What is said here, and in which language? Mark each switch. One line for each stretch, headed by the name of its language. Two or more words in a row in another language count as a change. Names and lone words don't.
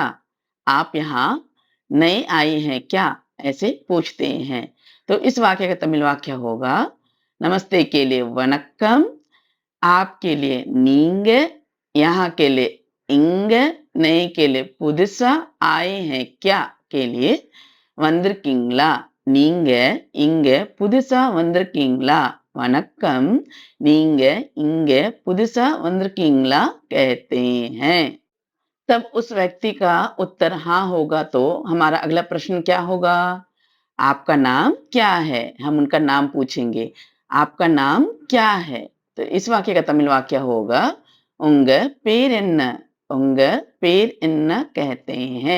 Hindi: आप यहाँ नए आए हैं क्या? ऐसे पूछते हैं। तो इस वाक्य का तमिल वाक्य होगा, नमस्ते के लिए वनक्कम, आपके लिए नींग, यहाँ के लिए इंग, नए के लिए पुதுசா, आए हैं क्या के लिए வந்திருக்கீங்களா,
Tamil: நீங்க இங்க புதுசா வந்திருக்கீங்களா, வணக்கம், நீங்க இங்க புதுசா வந்திருக்கீங்களா
Hindi: कहते हैं। तब उस व्यक्ति का उत्तर हाँ होगा तो हमारा अगला प्रश्न क्या होगा? आपका नाम क्या है? हम उनका नाम पूछेंगे। आपका नाम क्या है? तो इस वाक्य का तमिल वाक्य होगा,
Tamil: உங்க பேர் என்ன, உங்க பேர் என்ன
Hindi: कहते हैं।